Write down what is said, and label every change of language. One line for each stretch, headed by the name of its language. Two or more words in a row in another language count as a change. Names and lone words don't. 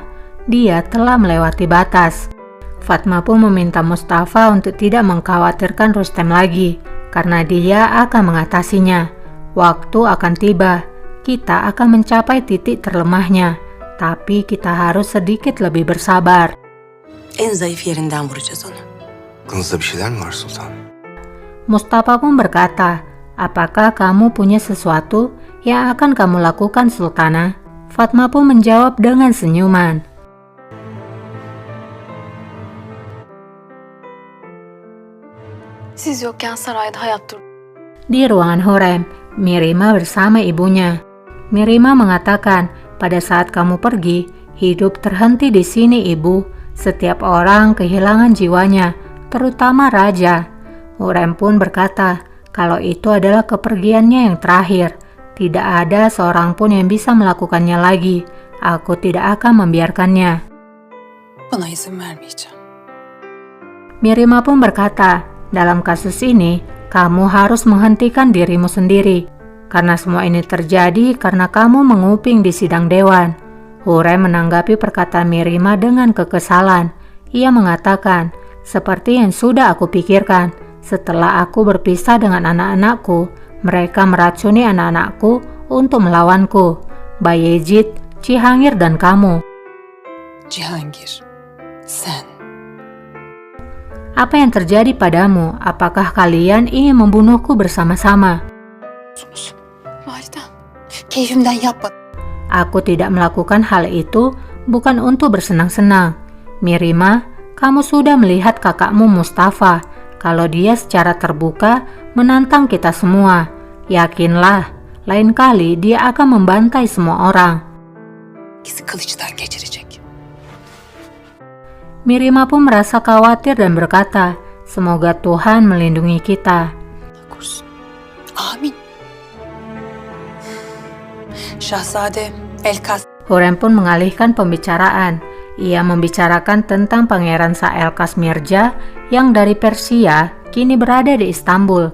Indonesian: Dia telah melewati batas. Fatma pun meminta Mustafa untuk tidak mengkhawatirkan Rustem lagi, karena dia akan mengatasinya. Waktu akan tiba, kita akan mencapai titik terlemahnya, tapi kita harus sedikit lebih bersabar.
Turkish: En zayıf yerinden vuracağız onu. Aklınızda bir şeyler mi var sultanım?
Indonesian: Mustafa pun berkata, "Apakah kamu punya sesuatu yang akan kamu lakukan, Sultana?" Fatma pun menjawab dengan senyuman.
Turkish: Siz yokken sarayda hayat durdu.
Indonesian: Di ruangan Hurrem, Mirima bersama ibunya. Mirima mengatakan, "Pada saat kamu pergi, hidup terhenti di sini, Ibu. Setiap orang kehilangan jiwanya, terutama raja." Hurrem pun berkata, kalau itu adalah kepergiannya yang terakhir. Tidak ada seorang pun yang bisa melakukannya lagi. Aku tidak akan membiarkannya.
Turkish: Buna izin vermeyeceğim.
Indonesian: Mirima pun berkata, dalam kasus ini, kamu harus menghentikan dirimu sendiri. Karena semua ini terjadi karena kamu menguping di sidang dewan. Hurrem menanggapi perkataan Mirima dengan kekesalan. Ia mengatakan, seperti yang sudah aku pikirkan, setelah aku berpisah dengan anak-anakku, mereka meracuni anak-anakku untuk melawanku. Bayezid, Cihangir, dan kamu.
Turkish: Cihangir, sen.
Indonesian: Apa yang terjadi padamu? Apakah kalian ingin membunuhku bersama-sama?
Turkish: Validem, keyfimden yapmadım.
Indonesian: Aku tidak melakukan hal itu bukan untuk bersenang-senang. Mirima, kamu sudah melihat kakakmu Mustafa, kalau dia secara terbuka menantang kita semua. Yakinlah, lain kali dia akan membantai semua orang.
Turkish: Bizi kılıçtan geçirecek.
Indonesian: Mirima pun merasa khawatir dan berkata, semoga Tuhan melindungi kita.
Turkish: Korusun. Amin. Şahzade Elkas.
Indonesian: Hurrem pun mengalihkan pembicaraan. Ia membicarakan tentang Pangeran Saelkas Mirza yang dari Persia kini berada di Istanbul.